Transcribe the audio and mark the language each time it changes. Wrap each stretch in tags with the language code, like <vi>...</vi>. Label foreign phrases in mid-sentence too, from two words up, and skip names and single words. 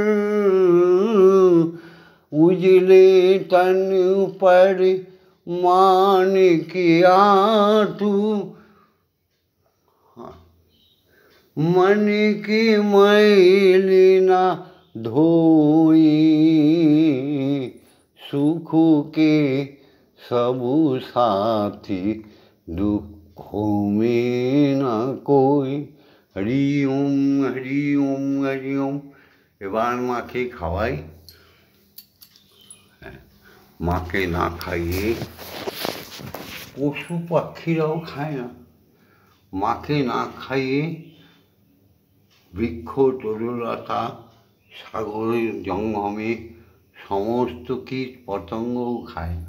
<hi>उजले तन पर मानिकिया तू मन की मैल ना धोई सुख के सबु साथी दुखों में ना कोई। हरि ओम हरि ओम हरि ओम।</hi> <bn>এবার মাকে খাওয়াই। মাকে না খাইয়ে পশু পাখিরাও খায় না। মাকে না খাইয়ে বৃক্ষ তরুলতা সাগরের জঙ্গমে সমস্ত কীট পতঙ্গও খায় না।</bn>